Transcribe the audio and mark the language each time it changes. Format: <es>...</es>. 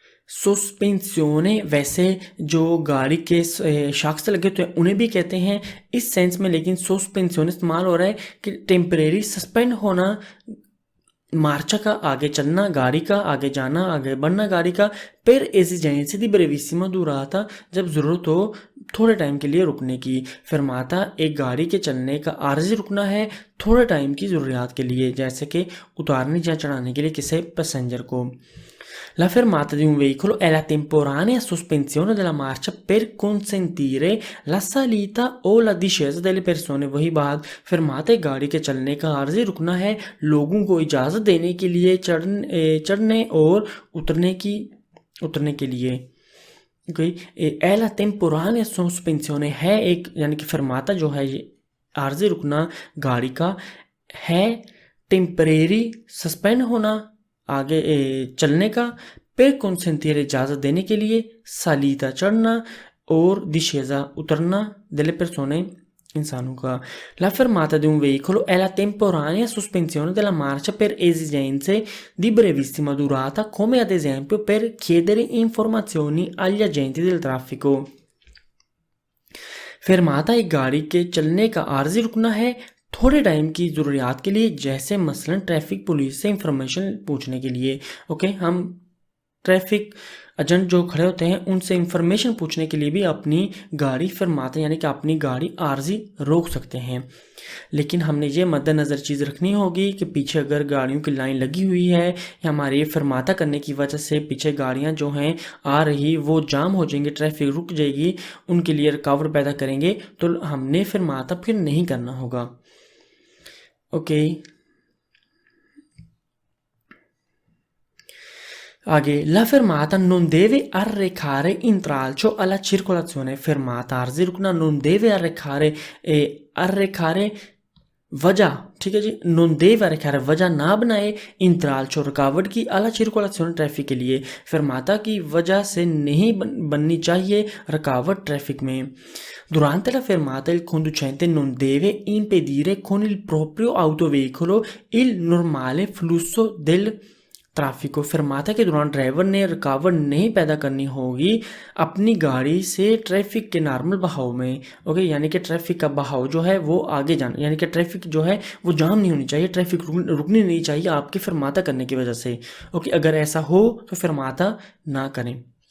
<hi>सस्पेंसियोने वैसे जो गाड़ी के शख्स लगे होते हैं उन्हें भी कहते हैं इस सेंस में, लेकिन सस्पेंसियोने इस्तेमाल हो रहा है कि टेम्परेरी सस्पेंड होना, मार्चा का आगे चलना, गाड़ी का आगे जाना, आगे बढ़ना गाड़ी का, पर</hi> <it>एसिजेंसी दी ब्रेविसिमा दूराता</it> <hi>जब ज़रूरत हो थोड़े टाइम के लिए रुकने की। फिरमाता एक गाड़ी के चलने का आर्जी रुकना है थोड़े टाइम की ज़रूरियात के लिए, जैसे कि उतारने या चढ़ाने के लिए किसी पैसेंजर को।</hi> <it>La fermata di un veicolo è la temporanea sospensione della marcia per consentire la salita o la discesa delle persone।</it> <hi>वही बात, फिरमाते गाड़ी के चलने का आर्जी रुकना है लोगों को इजाज़त देने के लिए चढ़ने और उतरने के लिए।</hi> <it>è la temporanea sospensione</it> <hi>है एक, यानी कि फिरमाता जो है ये आर्जी रुकना गाड़ी का है, टेम्परेरी सस्पेंड होना आगे चलने का,</hi> <it>पे कंसेंटियर</it> <hi>इजाज़त देने के लिए, सालीता चढ़ना और</hi> <it>discesa</it> <hi>उतरना</hi> <it>delle persone</it> <hi>इंसानों का।</hi> <it>La fermata di un veicolo è la temporanea sospensione della marcia per esigenze di brevissima durata, come ad esempio per chiedere informazioni agli agenti del traffico।</it> <hi>फिरमाता एक गाड़ी के चलने का आर्जी रुकना है थोड़े टाइम की ज़रूरियात के लिए, जैसे मसलन ट्रैफिक पुलिस से इंफॉर्मेशन पूछने के लिए। ओके, हम ट्रैफिक एजेंट जो खड़े होते हैं उनसे इंफॉर्मेशन पूछने के लिए भी अपनी गाड़ी फिरमाता यानी कि अपनी गाड़ी आर्जी रोक सकते हैं। लेकिन हमने ये मद्देनज़र चीज़ रखनी होगी कि पीछे अगर गाड़ियों की लाइन लगी हुई है या हमारे फिरमाता करने की वजह से पीछे गाड़ियां जो हैं आ रही वो जाम हो जाएंगी, ट्रैफिक रुक जाएगी, उनके लिए रुकावट पैदा करेंगे, तो हमने फिरमाता फिर नहीं करना होगा। ओके, आगे,</hi> <it>la fermata non deve arrecare intralcio alla circolazione.</it> <hi>Fermata आर्जी रुकना</hi> <it>non deve arrecare arrecare</it> <hi>वजह, ठीक है जी,</hi> <it>non deve arrecare</it> <hi>वजह ना बनाए इंतरालचो रुकावट की</hi> <it>alla circolazione</it> <hi>ट्रैफिक के लिए, fermata की वजह से नहीं बननी चाहिए रुकावट ट्रैफिक में।</hi> <it>Durante la fermata il conducente non deve impedire con il proprio autoveicolo il normale flusso del ट्रैफिक।</it> <hi>फिरमाता के दौरान ड्राइवर ने रुकावट नहीं पैदा करनी होगी अपनी गाड़ी से ट्रैफिक के नॉर्मल बहाव में। ओके, यानी कि ट्रैफिक का बहाव जो है वो आगे जाना, यानी कि ट्रैफिक जो है वो जाम नहीं होनी चाहिए, ट्रैफिक रुकनी नहीं चाहिए आपके फिरमाता करने की वजह से। ओके, अगर ऐसा हो तो फिरमाता ना करें।</hi>